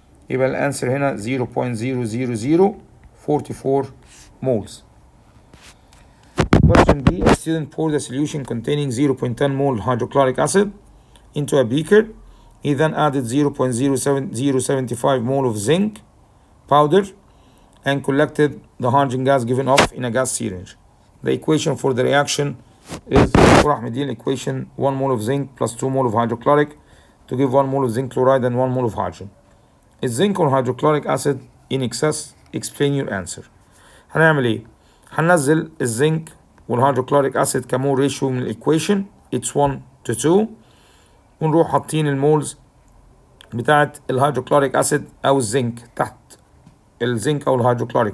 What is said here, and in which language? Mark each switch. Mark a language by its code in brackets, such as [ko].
[ar] يبقى الانسر هنا 0.00044 moles. [en] Question B. A student poured a solution containing 0.10 mole hydrochloric acid into a beaker. He then added 0.075 mole of zinc powder and collected the hydrogen gas given off in a gas syringe. The equation for the reaction is equation 1 mole of zinc plus 2 mole of hydrochloric to give 1 mole of zinc chloride and 1 mole of hydrogen. Is zinc or hydrochloric acid in excess? Explain your answer. [ar] هنعمل ايه؟ هننزل الزنك والهيدروكلوريك acid كمول ريشيو من الايكويشن. [en] It's 1 [ar] to 2 ونروح حاطين المولز بتاعت الهيدروكلوريك اسيد او الزنك تحت الزنك او الهيدروكلوريك.